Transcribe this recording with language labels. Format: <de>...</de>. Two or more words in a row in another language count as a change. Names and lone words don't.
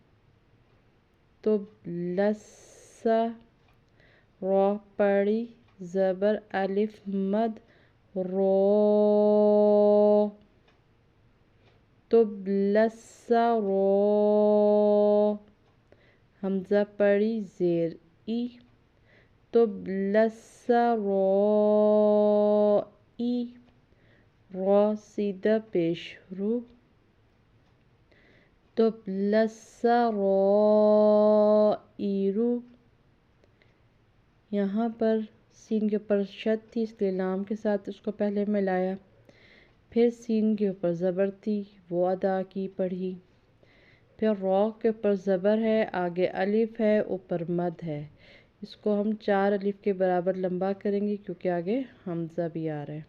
<ur>تب لسا، را پڑی زبر الف مد رو، تب لسا رو، حمزہ پڑی زیر ای، تب لسا رو ای، را سیدھا پیش رو، تب لسا رو ای رو۔ یہاں پر سین کے اوپر شد تھی اس لیے لام کے ساتھ اس کو پہلے ملایا، پھر سین کے اوپر زبر تھی وہ ادا کی پڑھی، پھر را کے اوپر زبر ہے، آگے الف ہے، اوپر مد ہے، اس کو ہم 4 الف کے برابر لمبا کریں گے کیونکہ آگے حمزہ بھی آ رہا ہے۔</ur>